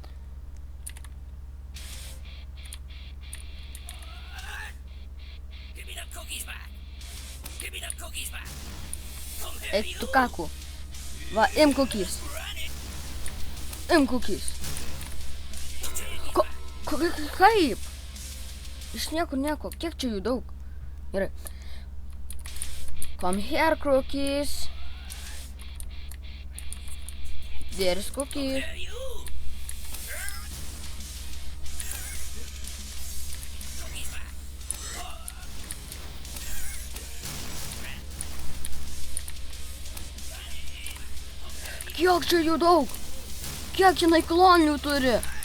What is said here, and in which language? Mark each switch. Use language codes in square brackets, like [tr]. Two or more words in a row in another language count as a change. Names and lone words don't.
[lt] Eik tu kaku. [en] Va, im cookies. Im cookies. [lt] Kaip? Iš niekur nieko. Kiek čia jų daug? Gerai. [en] Come here, cookies. There's cookies. [lt] Kiek čia jų daug? Kiek jinai klonių turi?